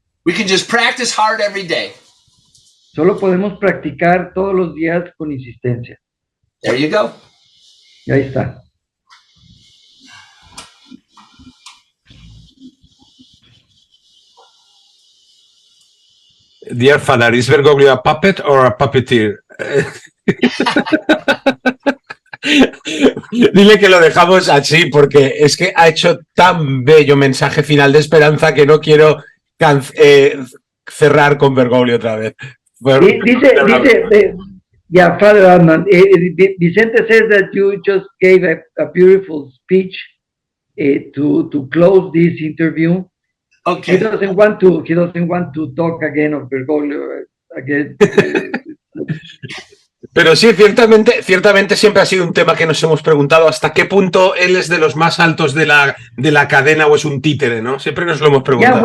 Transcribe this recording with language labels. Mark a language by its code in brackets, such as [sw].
[en] We can just practice hard every day. [es] Solo podemos practicar todos los días con insistencia. [en] There you go. [es] Y ahí está. [en] Dear Father, is Bergoglio a puppet or a puppeteer? [es] Dile que lo dejamos así porque es que ha hecho tan bello mensaje final de esperanza que no quiero cerrar con Bergoglio otra vez. Dice, [en] yeah, Father Adnan, Vicente says that you just gave a beautiful speech to close this interview. Okay. He doesn't want to talk again of Bergoglio again. [es] Pero sí, ciertamente siempre ha sido un tema que nos hemos preguntado hasta qué punto él es de los más altos de la cadena o es un títere, ¿no? Siempre nos lo hemos preguntado.